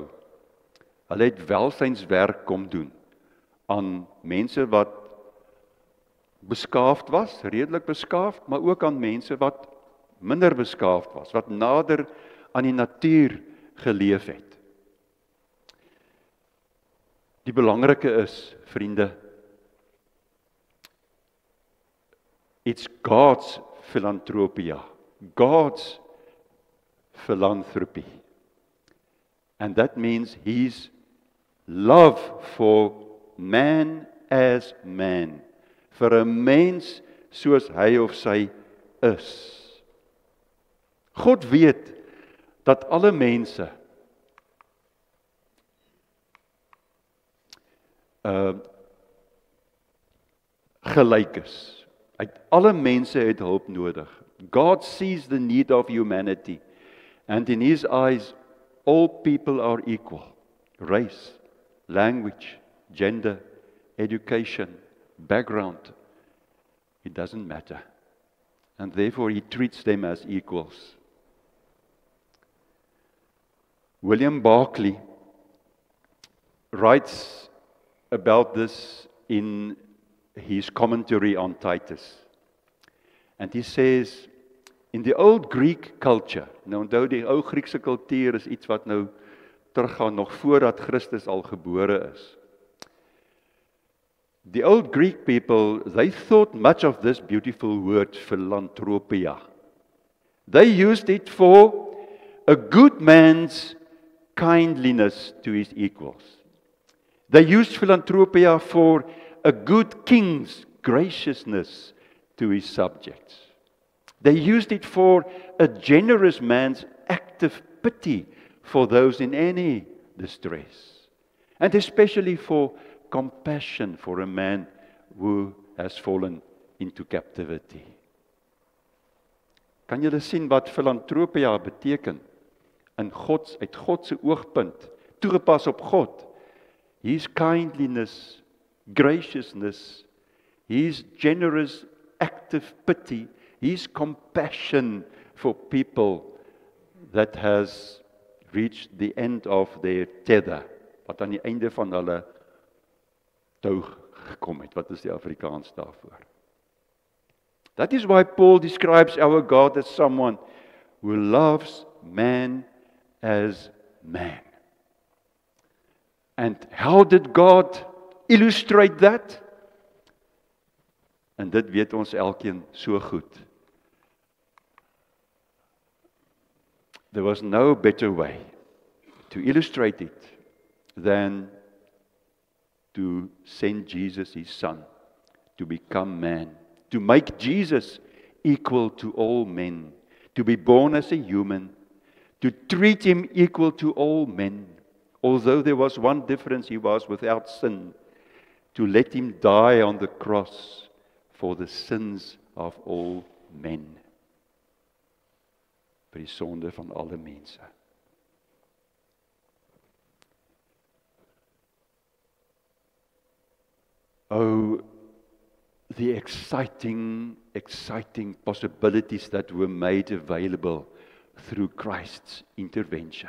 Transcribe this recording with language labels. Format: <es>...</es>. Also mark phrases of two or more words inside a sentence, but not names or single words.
<af>Hulle het welsynswerk kom doen aan mense wat beskaafd was, redelik beskaafd, maar ook aan mense wat minder beskaafd was, wat nader aan die natuur geleef het. Die belangrike is, vriende,</af> <en>it's God's philanthropia, God's philanthropy. And that means His love for man as man,</en> <af>vir 'n mens soos hy of sy is. God weet dat alle mense gelyk is. Alle mense het hulp nodig.</af> <en>God sees the need of humanity, and in His eyes, all people are equal. Race, language, gender, education, background, it doesn't matter. And therefore He treats them as equals. William Barclay writes about this in his commentary on Titus. And he says, in the old Greek culture,</en> <af>nou onthou die ou Griekse kultuur is iets wat nou teruggaan nog voordat Christus al gebore is.</af> <en>The old Greek people, they thought much of this beautiful word philanthropia. They used it for a good man's kindliness to his equals. They used philanthropia for a good king's graciousness to his subjects. They used it for a generous man's active pity for those in any distress. And especially for compassion for a man who has fallen into captivity.</en> <af>Kan julle sien wat philanthropia beteken? Uit God se oogpunt, toegepas op God.</af> <en>His kindliness, graciousness, his generous active pity, his compassion for people that has reached the end of their tether,</en> <af>wat aan die einde van hulle tou gekom het. Wat is die Afrikaans daarvoor?</af> <en>That is why Paul describes our God as someone who loves man as man. And how did God illustrate that?</en> <af>En dit weet ons elkeen so goed.</af> <en>There was no better way to illustrate it than to send Jesus, his son, to become man, to make Jesus equal to all men, to be born as a human, to treat him equal to all men, although there was one difference, he was without sin, to let him die on the cross for the sins of all men.</en> <af>Vir die sonde van alle mense.</af> <en>Oh, the exciting possibilities that were made available through Christ's intervention.</en>